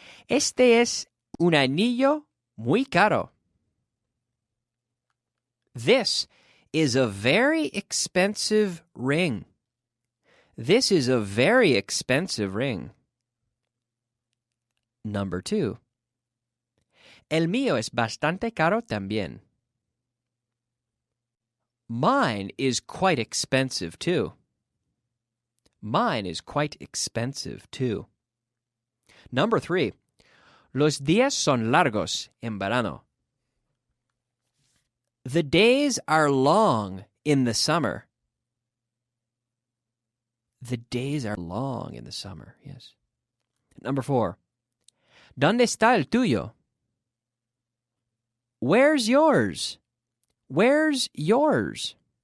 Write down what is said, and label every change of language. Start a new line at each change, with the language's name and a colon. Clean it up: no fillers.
Spanish: Este es un anillo muy caro.
English: This is a very expensive ring. This is a very expensive ring. Number 2.
Spanish: El mío es bastante caro también.
English: Mine is quite expensive, too. Mine is quite expensive, too. Number 3.
Spanish: Los días son largos en verano.
English: The days are long in the summer. The days are long in the summer, yes. Number 4.
Spanish: ¿Dónde está el tuyo?
English: Where's yours? Where's yours?